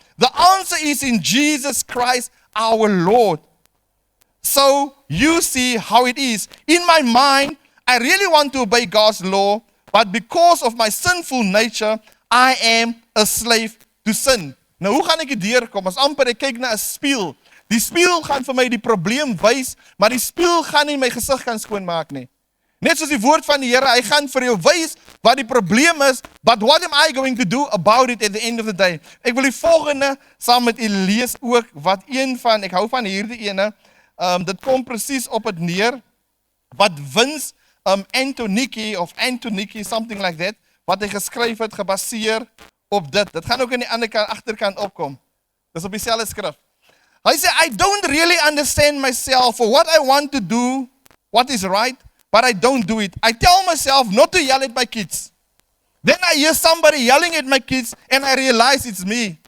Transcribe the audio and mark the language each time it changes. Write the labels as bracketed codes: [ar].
[en] The answer is in Jesus Christ, our Lord. So you see how it is. In my mind, I really want to obey God's law, but because of my sinful nature, I am a slave to sin. [af] Nou, hoe gaan ek hier deurkom? As amper ek kyk na 'n spieël. Die spieël gaan vir my die probleem wys, maar die spieël gaan nie my gesig kan skoonmaak nie. Net soos die woord van die Here, hy gaan vir jou wys wat die probleem is, [en] but what am I going to do about it at the end of the day? [af] Ek wil die volgende saam met u lees ook, wat ek hou van hierdie ene, dit kom presies op het neer, wat Vince Antoniki, [en] something like that, [af] wat hy geskryf het, gebaseer op dit. Dit gaan ook in die ander kant, agterkant opkom. Dis op dieselfde skrif. Hy sê, [en] I don't really understand myself for what I want to do, what is right, but I don't do it. I tell myself not to yell at my kids. Then I hear somebody yelling at my kids and I realize it's me.